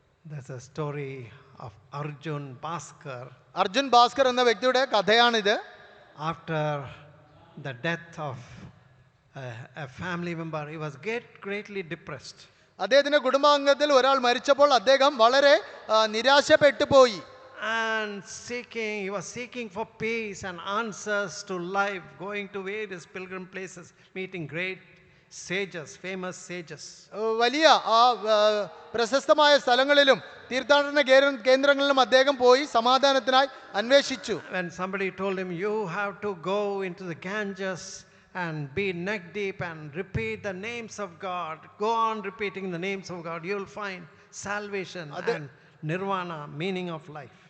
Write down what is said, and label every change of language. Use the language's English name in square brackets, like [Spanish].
[English] There's a story of Arjun Bhaskar. [Malayalam] Arjun Bhaskar എന്ന വ്യക്തിയുടെ കഥയാണിത്. [English] After the death of a family member, he was greatly depressed. [Malayalam] അദ്ദേഹത്തിന്റെ കുടുംബാംഗത്തിൽ ഒരാൾ മരിച്ചപ്പോൾ അദ്ദേഹം വളരെ നിരാശപ്പെട്ടു പോയി. [English] And he was seeking for peace and answers to life, going to various pilgrim places, meeting great sages, famous sages. [Malayalam] വലിയ പ്രശസ്തമായ സ്ഥലങ്ങളിലും തീർത്ഥാടന കേന്ദ്രങ്ങളിലും അദ്ദേഹം പോയി സമാധാനത്തിനായി അന്വേഷിച്ചു. [English] When somebody told him, you have to go into the Ganges and be neck deep and repeat the names of God, go on repeating the names of God, you will find salvation and nirvana, meaning of life.